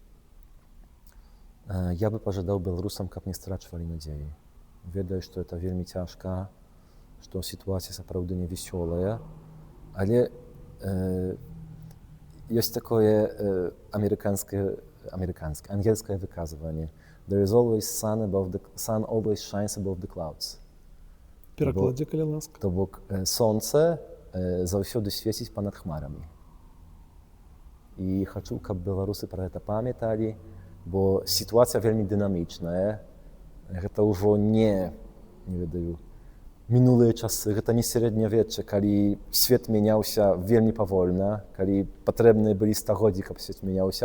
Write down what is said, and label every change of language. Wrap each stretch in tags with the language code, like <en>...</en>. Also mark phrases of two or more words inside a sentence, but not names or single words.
<be>Я бы пажадаў беларусам, каб не страчвалі надзеі. Ведаю, што это вельмі цяжка, што сітуацыя сапраўды не весёлая, але ёсць такое ангельскае выказванне.</be> <en>There is always sun always shines above the clouds.</en> <be>Перакладзі, калі ласка. То бок, сонце заўсёды свеціць панад хмарамі. І хачу, каб беларусы пра гэта памяталі, бо сітуацыя вельмі дынамічная. Гэта ўжо не ведаю, мінулыя часы, гэта не сярэднявечча, калі свет мяняўся вельмі павольна, калі патрэбныя былі стагоддзі, каб свет мяняўся.</be>